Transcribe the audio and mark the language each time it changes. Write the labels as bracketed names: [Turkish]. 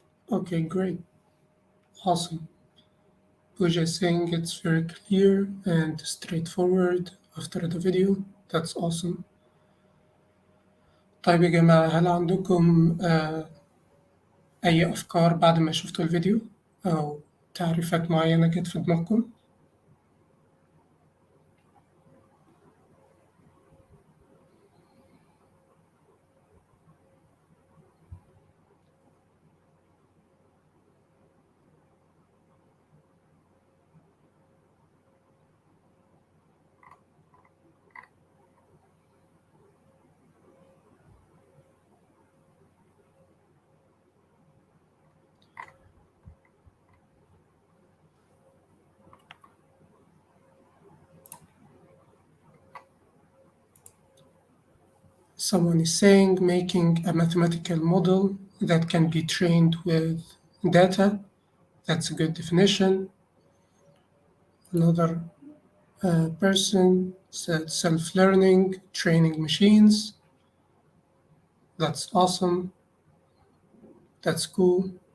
[English] Okay, great. Awesome. Pooja is saying it's very clear and straightforward after the video. That's awesome. [Arabic] طيب يا جماعة، هل عندكم أي أفكار بعد ما شفتوا الفيديو أو تعريفات معينة جت في دماغكم؟ [English] Someone is saying making a mathematical model that can be trained with data. That's a good definition. Another person said self-learning, training machines. That's awesome. That's cool.